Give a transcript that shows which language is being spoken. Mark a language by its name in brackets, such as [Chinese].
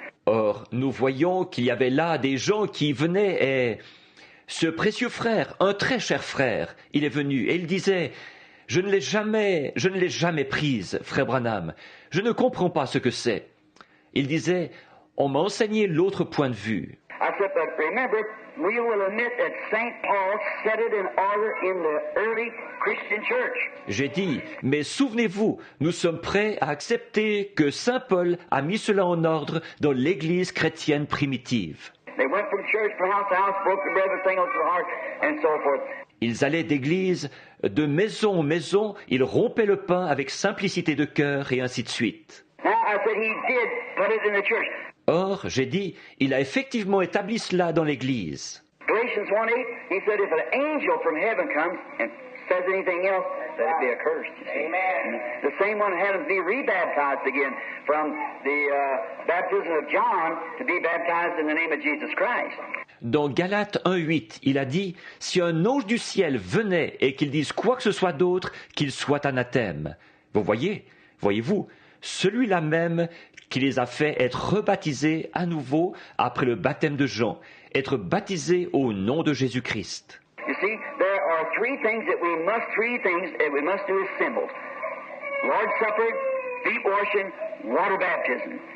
[French] Or, nous voyons qu'il y avait là des gens qui venaient et ce précieux frère, un très cher frère, il est venu et il disait, je ne l'ai jamais prise, frère Branham. Je ne comprends pas ce que c'est. Il disait, on m'a enseigné l'autre point de vue. [English] I said, but remember, we will admit that St. Paul set it in order in the early Christian church. [French] J'ai dit, mais souvenez-vous, nous sommes prêts à accepter que Saint Paul a mis cela en ordre dans l'Église chrétienne primitive. [English] They went from church from house to house, broke the bread with singles to the heart, and so forth. [French] Ils allaient d'église, de maison en maison, ils rompaient le pain avec simplicité de cœur et ainsi de suite. [English] Now, I said he did put it in the church. [French] Or, j'ai dit, il a effectivement établi cela dans l'Église. [English] Galatians 1:8, he said, if an angel from heaven comes and says anything else, let it be accursed. Amen. The same one had to be rebaptized again from the baptism of John to be baptized in the name of Jesus Christ. [French] Dans Galates 1:8, il a dit, si un ange du ciel venait et qu'il dise quoi que ce soit d'autre, qu'il soit anathème. Vous voyez-vous, celui-là même qui les a fait être rebaptisés à nouveau après le baptême de Jean, être baptisés au nom de Jésus-Christ. [English] You see, there are three things that we must do as symbols. Lord's Supper, feet washing, water baptism.